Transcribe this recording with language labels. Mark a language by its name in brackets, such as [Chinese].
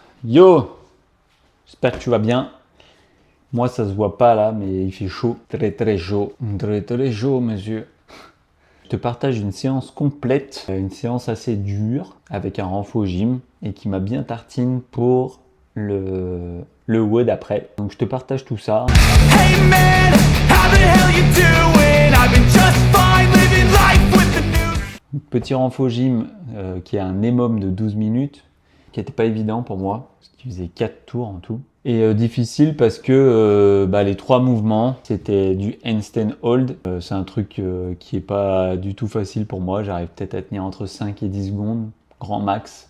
[French] Yo, j'espère que tu vas bien. Moi, ça se voit pas là, mais il fait chaud. Très chaud. Très chaud, monsieur. Je te partage une séance complète, une séance assez dure, avec un renfo gym, et qui m'a bien tartine pour le WOD après. Donc je te partage tout ça. [English] Hey man, how the hell you doing? I've been just fine living life with the news. [French] Petit renfo gym qui a un EMOM de 12 minutes, qui n'était pas évident pour moi, parce qu'il faisait 4 tours en tout. Et difficile parce que les 3 mouvements, c'était du handstand hold. C'est un truc qui est pas du tout facile pour moi. J'arrive peut-être à tenir entre 5 et 10 secondes, grand max.